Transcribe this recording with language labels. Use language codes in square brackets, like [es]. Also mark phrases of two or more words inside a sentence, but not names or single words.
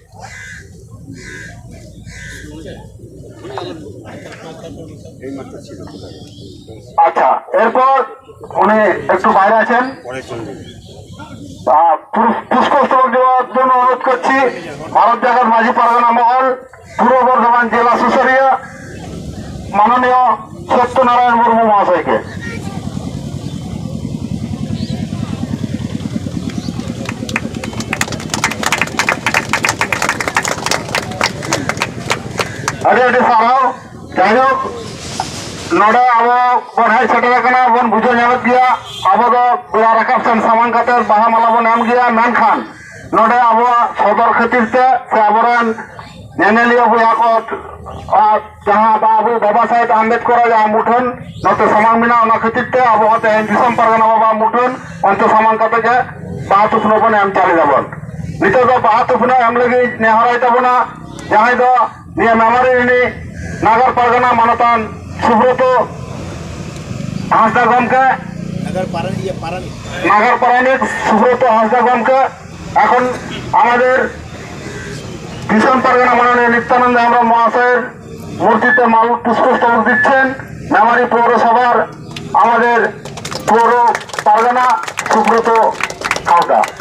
[bn] আচ্ছা, এরপর উনি একটু বাইরে আছেন, পুষ্পস্তবক দেওয়ার জন্য অনুরোধ করছি ভারত জাগাত মাঝি পারগানা মহল পূর্ব বর্ধমান জেলা সুসরিয়া মাননীয় সত্যনারায়ণ মুর্মু মহাশয়কে। [sat] ᱟᱹᱰᱤ ᱟᱹᱰᱤ ᱥᱟᱨᱦᱟᱣ। ᱡᱟᱭᱦᱳᱠ ᱱᱚᱰᱮ ᱟᱵᱚ ᱵᱚᱱ ᱦᱮᱡ ᱥᱮᱴᱮᱨ ᱟᱠᱟᱱᱟ ᱵᱚᱱ ᱵᱩᱡᱷᱟᱹᱣ ᱧᱟᱢᱮᱫ ᱜᱮᱭᱟ ᱟᱵᱚ ᱫᱚ ᱵᱮᱲᱟ ᱨᱟᱠᱟᱵ ᱥᱮᱱ ᱥᱟᱢᱟᱝ ᱠᱟᱛᱮ ᱵᱟᱦᱟ ᱢᱟᱞᱟ ᱵᱚᱱ ᱮᱢ ᱜᱮᱭᱟ, ᱢᱮᱱᱠᱷᱟᱱ ᱱᱚᱰᱮ ᱟᱵᱚᱣᱟᱜ ᱥᱚᱫᱚᱨ ᱠᱷᱟᱹᱛᱤᱨ তে ᱥᱮ ᱟᱵᱚᱨᱮᱱ ᱧᱮᱧᱮᱞᱤᱭᱟᱹ ᱵᱚᱭᱦᱟ ᱠᱚ ᱡᱟᱦᱟᱸ ᱟᱵᱚ ᱵᱟᱵᱟ ᱥᱟᱦᱮᱵᱽ ᱟᱢᱵᱮᱫᱠᱚᱨ ᱡᱟᱦᱟᱸ ᱢᱩᱴᱷᱟᱹᱱ ᱱᱚᱛᱮ ᱥᱟᱢᱟᱝ ᱢᱮᱱᱟᱜᱼᱟ, ᱚᱱᱟ ᱠᱷᱟᱹᱛᱤᱨ তে ᱟᱵᱚ ᱛᱮᱦᱮᱧ ᱫᱤᱥᱚᱢ ᱯᱟᱨᱜᱟᱱᱟ ᱵᱟᱵᱟ ᱢᱩᱴᱷᱟᱹᱱ ᱚᱱᱛᱮ ᱥᱟᱢᱟᱝ ᱠᱟᱛᱮ ᱜᱮ ᱵᱟᱦᱟ ᱛᱷᱩᱯᱱᱟᱹ ᱵᱚᱱ ᱮᱢ ᱪᱟᱞ ᱮᱫᱟᱵᱚᱱ। ᱱᱤᱛᱚᱜ ᱫᱚ ᱵᱟᱦᱟ ᱛᱷᱩᱯᱱᱟᱹ ᱮᱢ ᱞᱟᱹᱜᱤᱫ ᱱᱮᱦᱚᱨᱟᱭ ᱛᱟᱵᱚᱱᱟ ᱡᱟᱦᱟᱸᱭ ᱫᱚ ᱱᱤᱭᱟᱹ মেমারি ᱨᱤᱱᱤᱡ [bn] নাগর পারগানা মানতান সুব্রত হাঁসদা গমকে, নাগর পারানিক সুব্রত হাঁসদা গমকে এখন আমাদের ভীষণ পারগানা মাননীয় নিত্যানন্দ হেমব্রম মহাশয়ের মূর্তিতে মাল পুষ্পস্তবক দিচ্ছেন মেমারি পৌরসভার আমাদের পৌর পারগানা সুব্রত হাঁসদা।